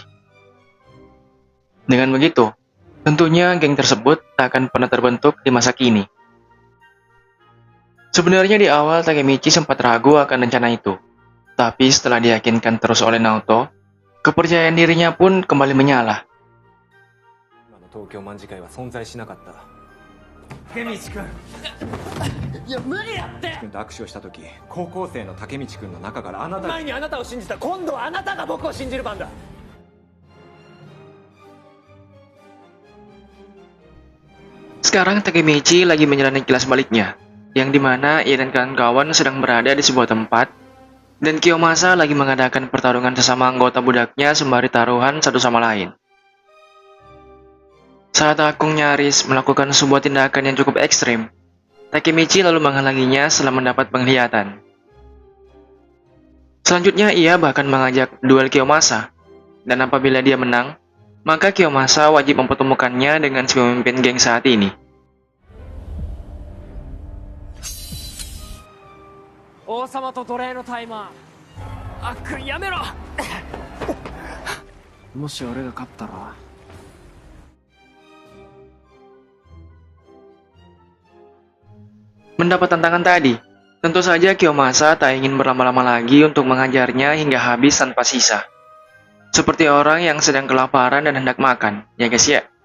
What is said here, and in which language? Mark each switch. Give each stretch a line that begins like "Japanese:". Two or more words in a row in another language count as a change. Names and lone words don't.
Indonesian: Dengan begitu, tentunya geng tersebut tak akan pernah terbentuk di masa kini. Sebenarnya di awal Takemichi sempat ragu akan rencana itu, tapi setelah diyakinkan terus oleh Naoto, kepercayaan dirinya pun kembali menyala.
Japanese: 今の東京卍会は存在しなかった。竹道くん、いや無理だって。君と握手をした時、高校生の竹道君の中からあなたが。前にあなたを信じた、今度はあなたが僕を信じる番だ。
Indonesian: Sekarang Takemichi lagi menjalani kilas baliknya, yang dimana ia dan kawan-kawan sedang berada di sebuah tempat, dan Kiyomasa lagi mengadakan pertarungan sesama anggota budaknya sembari taruhan satu sama lain. Saat Akung nyaris melakukan sebuah tindakan yang cukup ekstrim, Takemichi lalu menghalanginya setelah mendapat penglihatan. Selanjutnya ia bahkan mengajak duel Kiyomasa, dan apabila dia menang, maka Kiyomasa wajib mempertemukannya dengan si pemimpin geng saat ini.
Japanese: 王様と奴隷のタイマー、あっくんやめろ。もし俺が勝ったら。
Indonesian: Mendapat tantangan tadi, tentu saja Kiyomasa tak ingin berlama-lama lagi untuk menghajarnya hingga habis tanpa sisa. Seperti orang yang sedang kelaparan dan hendak makan, ya guys ya.